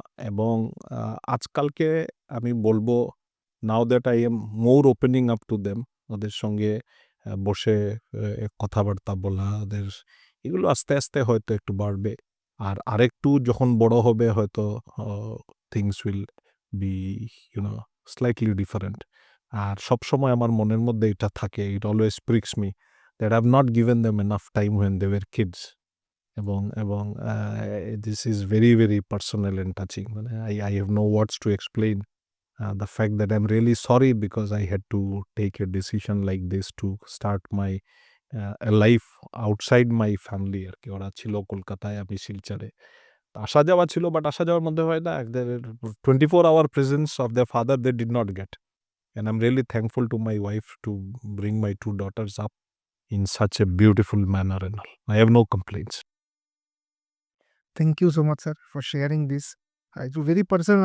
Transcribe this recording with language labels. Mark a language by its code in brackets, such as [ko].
[bn] এবং আজকালকে আমি বলবো [en] now that I am more opening up to them, [bn] ওদের সঙ্গে বসে কথাবার্তা বলা, ওদের এগুলো আস্তে আস্তে হয়তো একটু বাড়বে। আর আরেকটু যখন বড় হবে হয়তো [en] Things will be slightly different. [bn] আর সবসময় আমার মনের মধ্যে এটা থাকে, [en] It always pricks me that I have not given them enough time when they were kids. এবং this is very very personal and touching, মানে I have no words to explain the fact that I'm really sorry because I had to take a decision like this to start my a life outside my family [bn] আর কি। ওরা ছিল কলকাতায়, আমি শিলচরে। আসা যাওয়া ছিল, but আসা যাওয়ার মধ্যে হয় না, [en] 24-hour presence of their father they did not get. And I'm really thankful to my wife to bring my two daughters up in such a beautiful manner and all. I have no complaints. Thank you so much, sir, for sharing this. It's very personal.